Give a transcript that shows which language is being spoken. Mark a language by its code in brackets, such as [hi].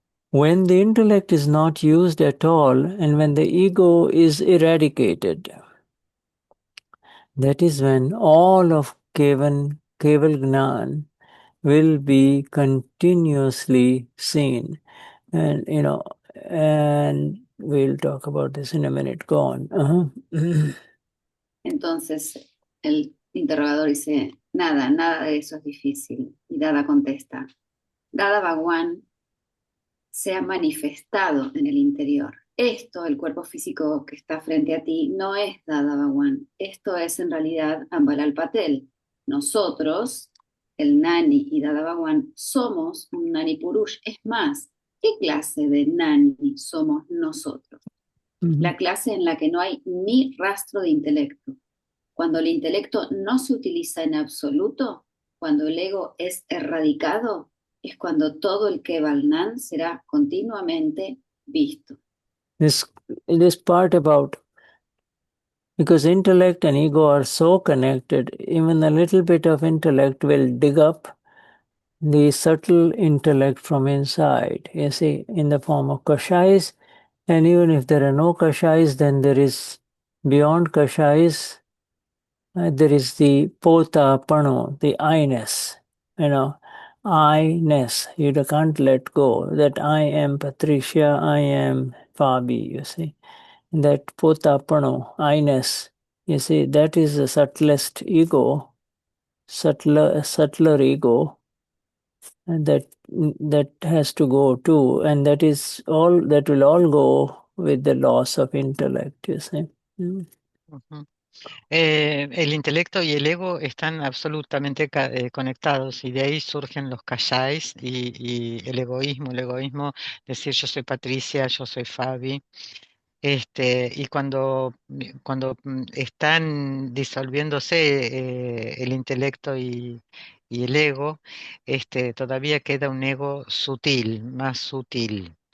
[en] When the intellect is not used at all, and when the ego is eradicated, that is when all of Keval Gnan will be continuously seen. And, and we'll talk about this in a minute. Go on. [es] Entonces el interrogador dice, nada de eso es difícil. Y Dada contesta, Dada Bhagwan se ha manifestado en el interior. Esto, el cuerpo físico que está frente a ti, no es Dada Bhagwan. Esto es en realidad Ambalal Patel. Nosotros, el Nani y Dada Bhagwan, somos un Gnani Purush. Es más, ¿qué clase de Nani somos nosotros? La clase en la que no hay ni rastro de intelecto. Cuando el intelecto no se utiliza en absoluto, cuando el ego es erradicado, es cuando todo el Keval será continuamente visto. [en] This part about Because intellect and ego are so connected, even a little bit of intellect will dig up the subtle intellect from inside, you see, in the form of kashais. And even if there are no kashais, then there is, beyond kashais, there is the pota panu, the I-ness, I-ness. You can't let go. That I am Patricia, I am Fabi, you see. That pota panu, I-ness, you see, that is the subtlest ego, subtler ego, and that has to go too. And that is all, that will all go with the loss of intellect, you see. Ujú. [es] El intelecto y el ego están absolutamente conectados y de ahí surgen los kashais y el egoísmo. El egoísmo, decir yo soy Patricia, yo soy Fabi. Y cuando están disolviéndose el intelecto y el ego, todavía queda un ego sutil, más sutil.